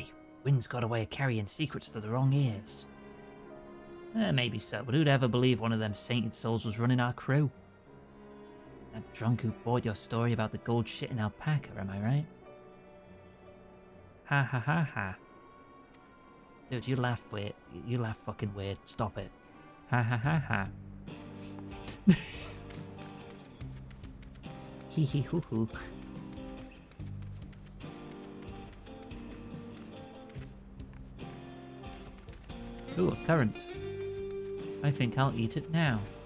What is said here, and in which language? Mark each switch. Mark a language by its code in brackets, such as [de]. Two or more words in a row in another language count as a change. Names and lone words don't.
[en] Wind's got a way of carrying secrets to the wrong ears. Maybe so, but who'd ever believe one of them sainted souls was running our crew? That drunk who bought your story about the gold shit in alpaca, am I right? Ha ha ha ha. Dude, you laugh weird. You laugh fucking weird. Stop it. Ha ha ha ha. Hee hee hoo hoo. Ooh, a currant. I think I'll eat it now.